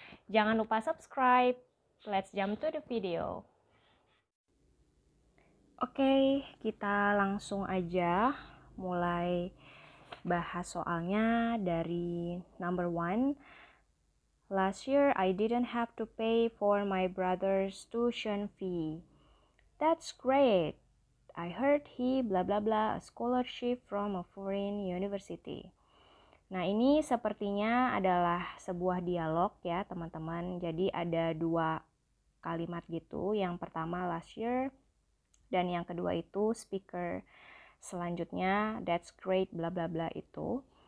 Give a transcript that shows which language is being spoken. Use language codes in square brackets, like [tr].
[id] Jangan lupa [en] subscribe. Let's jump to the video. [id] Oke, kita langsung aja mulai bahas soalnya dari number 1. [en] Last year, I didn't have to pay for my brother's tuition fee. That's great. I heard he blah blah blah a scholarship from a foreign university. [id] Nah, ini sepertinya adalah sebuah dialog ya teman-teman. Jadi ada 2 kalimat gitu. Yang pertama last year dan yang kedua itu speaker selanjutnya [en] that's great blah blah blah [id] itu.